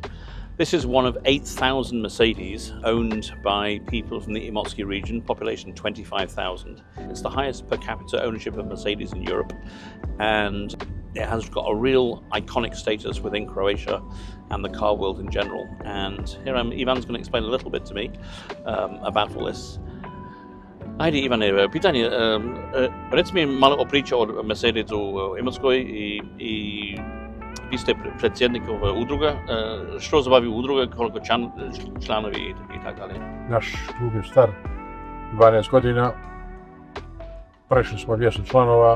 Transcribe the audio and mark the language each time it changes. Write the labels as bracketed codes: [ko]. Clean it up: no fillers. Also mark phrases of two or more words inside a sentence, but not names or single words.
[en] This is one of 8,000 Mercedes owned by people from the Imotski region, population 25,000. It's the highest per capita ownership of Mercedes in Europe, and it has got a real iconic status within Croatia and the car world in general. And here Ivan's going to explain a little bit to me about all this. [hr] Ajde Ivane, pitanje, reci mi malo priča o Mercedesu u Imotskoj i vi ste predsjednik udruga. Što se bavi udruga, koliko članovi i tako dalje? Naš klub je star 12 godina. Prešli smo 200 članova.